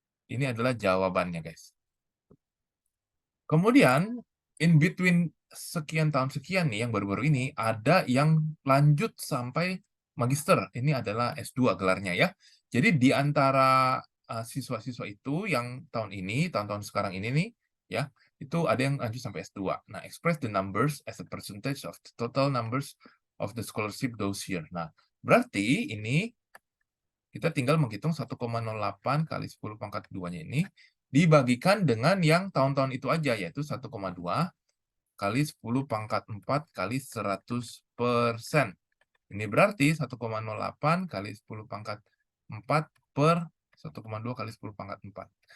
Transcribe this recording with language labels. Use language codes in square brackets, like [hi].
[id] Ini adalah jawabannya guys. Kemudian, [en] in between [id] sekian tahun sekian nih, yang baru-baru ini, ada yang lanjut sampai magister. Ini adalah S2 gelarnya ya. Jadi di antara siswa-siswa itu yang tahun ini, tahun-tahun sekarang ini nih, ya, itu ada yang lanjut sampai S2. [en] Nah, express the numbers as a percentage of the total numbers of the scholarship those year. [id] Nah, berarti ini kita tinggal menghitung 1,08 kali 10 pangkat 2-nya ini dibagikan dengan yang tahun-tahun itu aja, yaitu 1,2 kali 10 pangkat 4 kali 100%. Ini berarti 1,08 kali 10 pangkat 4 per 1,2 kali 10 pangkat 4.